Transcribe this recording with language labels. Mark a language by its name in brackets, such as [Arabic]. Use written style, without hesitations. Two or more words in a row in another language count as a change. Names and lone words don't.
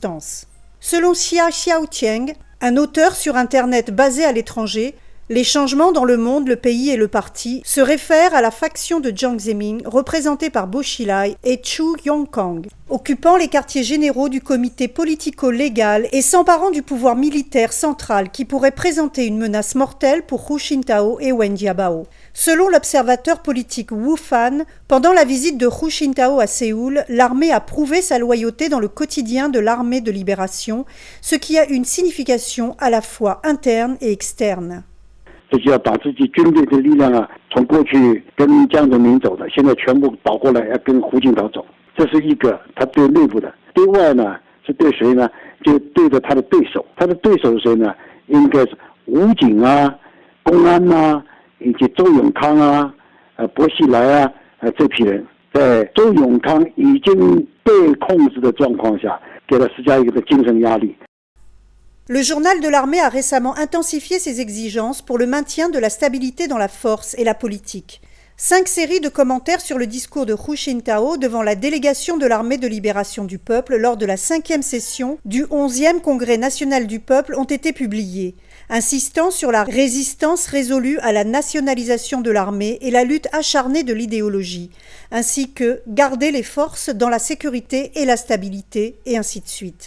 [French] » Selon Xia Xiaotieng, un auteur sur Internet basé à l'étranger, les changements dans le monde, le pays et le parti se réfèrent à la faction de Jiang Zemin, représentée par Bo Xilai et Zhou Yongkang, occupant les quartiers généraux du comité politico-légal et s'emparant du pouvoir militaire central qui pourrait présenter une menace mortelle pour Hu Jintao et Wen Jiabao. Selon l'observateur politique Wu Fan, pendant la visite de Hu Jintao à Séoul, l'armée a prouvé sa loyauté dans le quotidien de l'armée de libération, ce qui a une signification à la fois interne et externe. [Chinese] 这就要把自己军队的力量从过去跟江泽民走的，现在全部倒过来要跟胡锦涛走，这是一个他对内部的。对外呢是对谁呢？就对着他的对手，他的对手是谁呢？应该是武警啊、公安啊，以及周永康啊、薄熙来啊这批人，在周永康已经被控制的状况下，给他施加一个精神压力。 [French] Le journal de l'armée a récemment intensifié ses exigences pour le maintien de la stabilité dans la force et la politique. 5 séries de commentaires sur le discours de Hu Jintao devant la délégation de l'armée de libération du peuple lors de la 5e session du 11e Congrès national du peuple ont été publiées, insistant sur la résistance résolue à la nationalisation de l'armée et la lutte acharnée de l'idéologie, ainsi que garder les forces dans la sécurité et la stabilité, et ainsi de suite.